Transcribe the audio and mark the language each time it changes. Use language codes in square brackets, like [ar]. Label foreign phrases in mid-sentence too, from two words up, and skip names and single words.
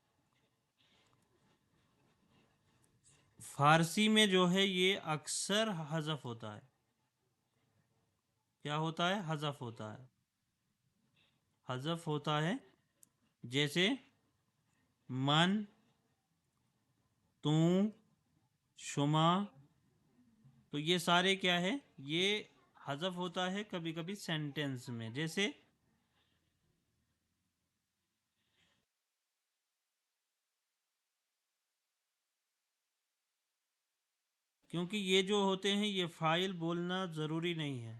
[ur] فارسی میں جو ہے یہ اکثر حذف ہوتا ہے. کیا ہوتا ہے؟ حذف ہوتا ہے. حذف ہوتا ہے. جیسے من، تو، شما. تو یہ سارے کیا ہے؟ یہ حذف ہوتا ہے کبھی کبھی سینٹینس میں، جیسے کیونکہ یہ جو ہوتے ہیں یہ فاعل بولنا ضروری نہیں ہے.